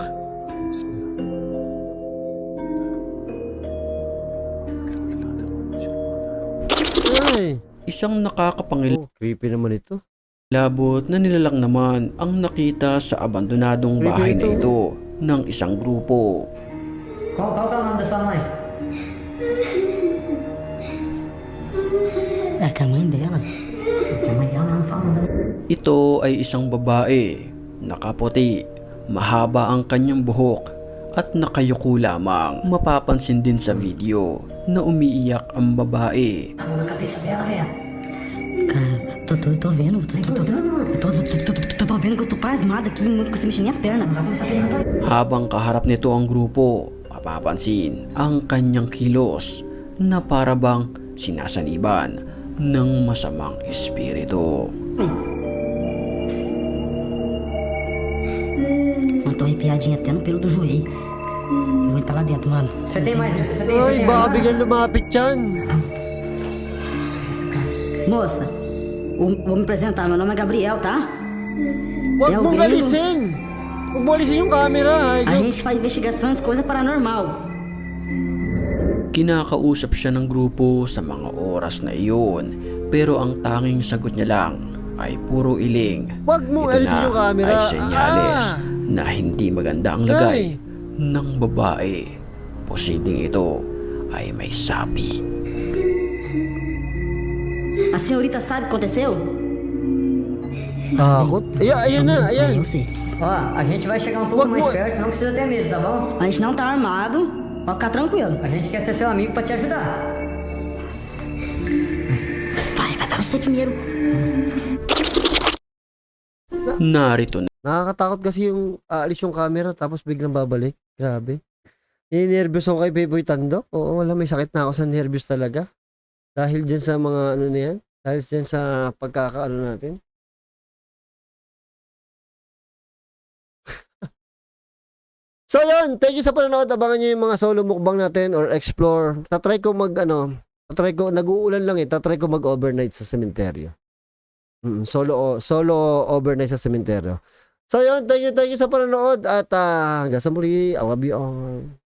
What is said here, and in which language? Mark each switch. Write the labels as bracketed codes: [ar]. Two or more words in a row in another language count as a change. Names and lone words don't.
[ar] بسم الله. [tl] Ay, Isang nakakapangilabot creepy naman ito. na nilalang naman ang nakita sa abandonadong bahay na ito ng isang grupo. [pt] Qual que é o nome da sua mãe? É que a mãe dela. A mãe dela não fala. [tl] Ito ay isang babae, nakaputi, mahaba ang kanyang buhok at nakayuko lamang. Mapapansin din sa video na umiiyak ang babae. [pt] A mão na cabeça dela, velho. Cara, tô vendo. Tô vendo que eu tô pasmada aqui, não consigo mexer nem as pernas. [tl] Habang kaharap nito ang grupo, mapapansin ang kanyang kilos na parabang sinasaniban ng masamang espiritu. [pt] Mano, tô arrepiadinha até no pelo do joelho. Eu vou entrar lá dentro, mano. Você tem mais? [tl] Ay, baka biglang lumapit yan. [pt] Moça, vou me apresentar. Meu nome é Gabriel, tá? [tl] Huwag [pt] É o [tl] mong [pt] gringo. [tl] alisin. Huwag mo alisin yung camera. [pt] A gente faz investigações, coisa paranormal. [tl] Kinakausap siya ng grupo sa mga oras na iyon, pero ang tanging sagot niya lang ay puro iling. Huwag mong Ito alisin na yung camera. ay senyales na hindi maganda ang lagay Ay. ng babae. Posibleng ito ay may sapi. [pt] A senhorita sabe o que aconteceu? [tl] Takot. Ayan na, ayan. [pt] Eu sei. Ó, a gente vai chegar um pouco [tl] Wag [pt] mais [tl] mo- [pt] perto, não precisa ter medo, tá bom? A gente não tá armado, pode ficar tranquilo. A gente quer ser seu amigo pra te ajudar. Vai você primeiro. [tl] Narito na Nakakatakot kasi yung aalis yung camera tapos biglang babalik. Grabe. Ninervyos ako kay Beboy Tandok. Oo, wala, may sakit na ako sa nervyos talaga. Dahil dyan sa mga ano na yan. Dahil dyan sa pagkakaano natin. So yun, [en] thank you [tl] sa panonood. Abangan nyo yung mga solo mukbang natin or explore. Tatry ko nag-uulan lang eh. Tatry ko mag-overnight sa sementeryo. [en] Solo overnight [tl] sa sementeryo. So yun, [en] thank you [tl] sa panonood at hanggang sa muli. [en] I love you all.